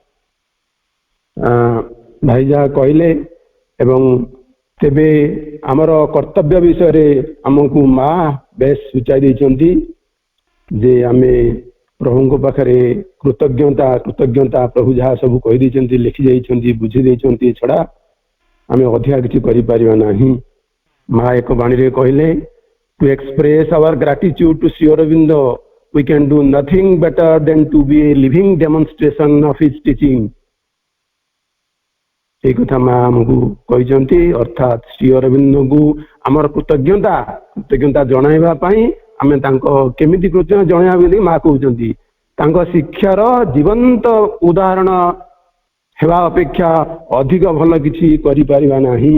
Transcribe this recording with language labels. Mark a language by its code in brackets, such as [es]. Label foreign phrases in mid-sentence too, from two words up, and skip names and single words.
[or] ଭାଇ ଯାହା କହିଲେ ଏବଂ ତେବେ ଆମର କର୍ତ୍ତବ୍ୟ ବିଷୟରେ ଆମକୁ ମା ବେଶ ସୂଚାଇ ଦେଇଛନ୍ତି ଯେ ଆମେ ପ୍ରଭୁଙ୍କ ପାଖରେ କୃତଜ୍ଞତା ପ୍ରଭୁ ଯାହା ସବୁ କହିଦେଇଛନ୍ତି, ଲେଖି ଯାଇଛନ୍ତି, ବୁଝି ଦେଇଛନ୍ତି, ଛଡା ଆମେ ଅଧିକା କିଛି କରିପାରିବା ନାହିଁ। ମା ଏକ ବାଣୀରେ କହିଲେ, [en] to express our gratitude to Sri Aurobindo, we can do nothing better than to be a living demonstration of his teaching. [or] এই কথা ମା ଆମକୁ କହିଛନ୍ତି, ଅର୍ଥାତ୍ ଶ୍ରୀ ଅରବିନ୍ଦଙ୍କୁ ଆମର କୃତଜ୍ଞତା ଜଣାଇବା ପାଇଁ ଆମେ ତାଙ୍କ କେମିତି କୃତଜ୍ଞତା ଜଣାଇବା ବୋଲି ମା କହୁଛନ୍ତି। ତାଙ୍କ ଶିକ୍ଷାର ଜୀବନ୍ତ ଉଦାହରଣ ହେବା ଅପେକ୍ଷା ଅଧିକ ଭଲ କିଛି କରିପାରିବା ନାହିଁ।